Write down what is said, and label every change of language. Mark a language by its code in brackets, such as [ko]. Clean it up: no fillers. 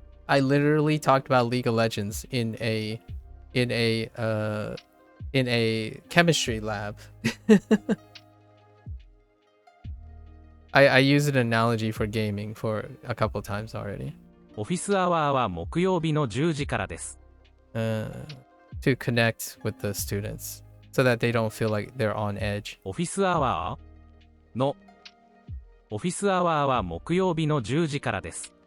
[en] I literally talked about League of Legends in a chemistry lab. I used an analogy for gaming for a couple times already. [ja] オフィスアワーは木曜日の10時からです。 [en] To connect with the students so that they don't feel like they're on edge. [ja] オフィスアワーは木曜日の10時からです。